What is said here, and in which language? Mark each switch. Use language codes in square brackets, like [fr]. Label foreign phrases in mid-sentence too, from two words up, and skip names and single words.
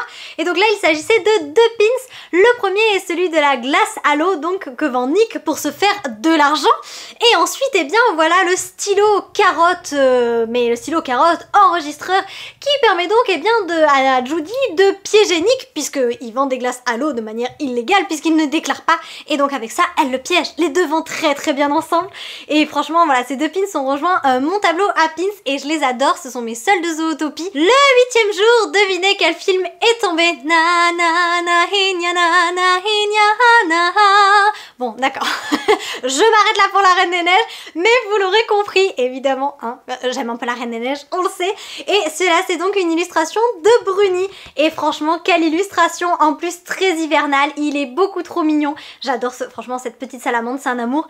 [fr] Et donc là il s'agissait de 2 pins, le premier est celui de la glace à l'eau, donc que vend Nick pour se faire de l'argent, et ensuite voilà le stylo carotte, mais le stylo carotte enregistreur qui permet donc à Judy de piéger Nick, puisqu'il vend des glaces à l'eau de manière illégale puisqu'il ne déclare pas, et donc avec ça elle le piège. Les deux vont très bien ensemble, et franchement voilà, ces 2 pins ont rejoint mon tableau à pins et je les adore, ce sont mes seuls de Zootopie. Le 8e jour, devinez quel film est tombé. Na na na hinya na na hinya na. Bon d'accord, je m'arrête là pour la Reine des Neiges, mais vous l'aurez compris évidemment, hein, j'aime un peu la Reine des Neiges, on le sait, et cela c'est donc une illustration de Bruni, et franchement quelle illustration, en plus très hivernale, il est beaucoup trop mignon, j'adore franchement cette petite salamandre, c'est un amour.